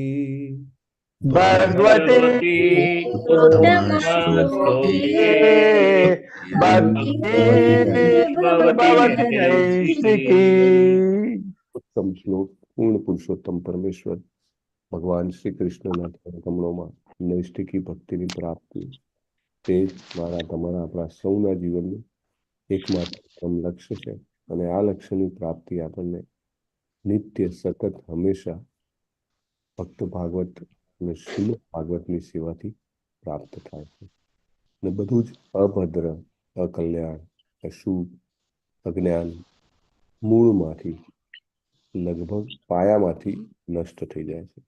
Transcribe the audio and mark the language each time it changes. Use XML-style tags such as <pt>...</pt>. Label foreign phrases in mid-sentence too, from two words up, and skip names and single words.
<sa>भगवती उत्तमश्लोके भक्तिर्भवति नैष्ठिकी।</sa> <gu>ઉત્તમ શ્લોક પૂર્ણ પુરુષોત્તમ પરમેશ્વર ભગવાન શ્રી કૃષ્ણના કમળોમાં નૈષ્ઠિકી ભક્તિની પ્રાપ્તિ તે જ મારા તમારા આપણા સૌના જીવનનું એકમાત્ર લક્ષ્ય છે અને આ લક્ષ્યની પ્રાપ્તિ આપણને નિત્ય સતત હંમેશા ભક્ત ભાગવત અને શ્રીમદ ભાગવતની સેવાથી પ્રાપ્ત થાય છે અને બધું જ અભદ્ર અકલ્યાણ અશુભ અજ્ઞાન મૂળમાંથી લગભગ પાયામાંથી નષ્ટ થઈ જાય છે.</gu>